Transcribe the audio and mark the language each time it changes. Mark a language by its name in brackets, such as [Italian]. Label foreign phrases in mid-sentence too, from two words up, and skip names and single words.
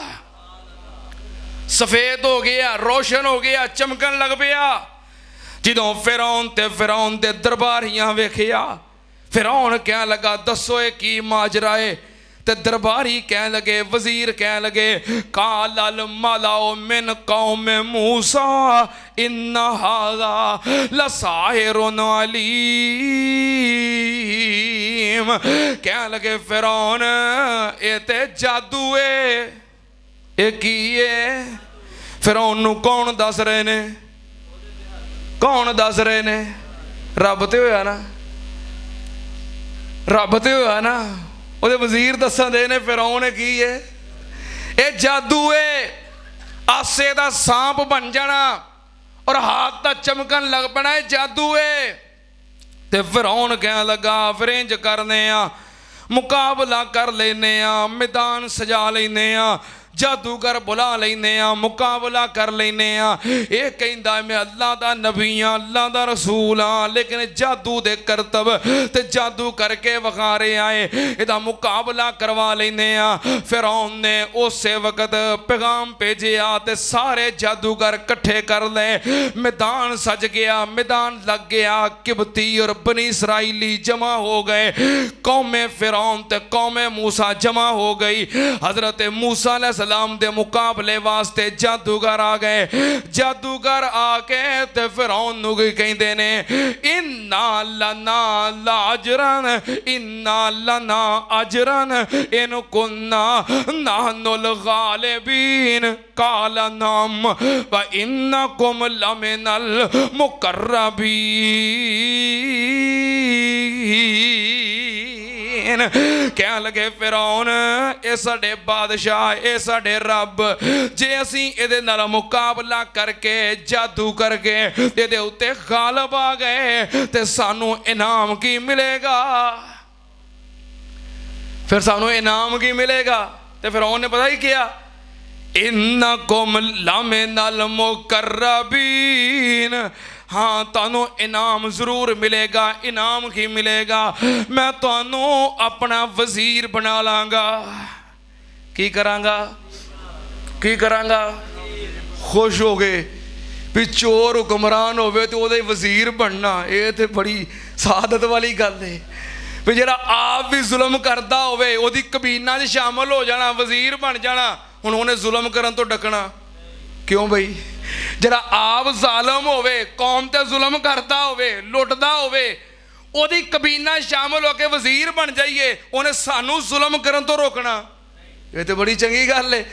[Punjabi] سفید ہو گیا، روشن ہو گیا، چمکن لگ پیا. جدوں فرعون دے درباریاں ویکھیا، فرعون کہہ لگا دسو یہ کی ماجرا ہے. تے درباری کہہ لگے، وزیر کہہ لگے, वजीर कह लगे, [Arabic] قال الملأ من قوم موسى إن هذا لساحر عليم. [Punjabi] کہہ لگے فرعون یہ تے جادو ہے، یہ کی ہے? فرعون نوں کون دس رہے نے؟ کون دس رہے نے? कौन दस रहे ने? رب تے ہویا نا، رب تے ہویا نا. ਉਹਦੇ ਵਜ਼ੀਰ ਦੱਸਣ ਦੇ ਨੇ ਫਿਰੌਨ ਕੀ ਹੈ? ਇਹ ਜਾਦੂ ਹੈ। ਆਸੇ ਦਾ ਸਾਂਪ ਬਣ ਜਾਣਾ ਔਰ ਹੱਥ ਦਾ ਚਮਕਣ ਲੱਗ ਪੈਣਾ, ਇਹ ਜਾਦੂ ਹੈ। ਤੇ ਫਿਰੌਨ ਕਹਿਣ ਲੱਗਾ ਫਿਰ ਇੰਜ ਕਰਨੇ ਆ, ਮੁਕਾਬਲਾ ਕਰ ਲੈਨੇ ਆ, ਮੈਦਾਨ ਸਜਾ ਲੈਨੇ ਆ, جادوگر بلا لینے مقابلہ کر لینے. یہ کہتا میں اللہ دا نبی ہاں، اللہ دا رسول ہاں، لیکن جادو دے کرتب تے جادو کر کے وکھا رہے آئے، ایہدا مقابلہ کروا لینے. فرعون نے اس وقت پیغام بھیجیا تے سارے جادوگر اکٹھے کر لے. میدان سج گیا، میدان لگ گیا۔ قبطی اور بنی اسرائیلی جمع ہو گئے. قومے فرعون تے قومے موسیٰ جمع ہو گئی. حضرت موسیٰ سلام دے مقابلے واسطے جادوگر آ گئے. جادوگر آ کے تے فرعون نوں کہندے نے [Arabic] إن لنا لأجرا، إن لنا لأجرا إن كنا نحن الغالبين. قال نعم وإنكم لمن المقربين. [Punjabi] کہہ لگے فرعون یہ ساڈے بادشاہ، یہ ساڈے رب، جے اسیں ایہدے نال مقابلہ کر کے جادو کر کے ایہدے اتے غالب آ گئے تے سانوں انعام کی ملے گا? فیر سانوں انعام کی ملے گا? تے فرعون نے پتا ہی کیا, [Arabic] إنكم لمن المقربين. [Punjabi] ہاں تہانوں انعام ضرور ملے گا۔ انعام کی ملے گا? میں تہانوں اپنا وزیر بنا لاں گا. کی کراں گا؟ کی کراں گا? خوش ہو گئے بھی چور حکمران ہووے تو اوہدے وزیر بننا، یہ تو بڑی سعادت والی گل ہے. بھی جیہڑا آپ بھی ظلم کرتا ہووے اوہدی کابینہ چ شامل ہو جانا، وزیر بن جانا. ہن اوہنے ظلم کرن تو ڈکنا کیوں بئی? ذرا آپ ظالم ہووے، قوم تے ظلم کرتا ہووے، لٹدا ہووے، اوہدی کابینہ شامل ہو کے وزیر بن جائیے، انہاں سانوں ظلم کرن تو روکنا، یہ تو بڑی چنگی گل ہے.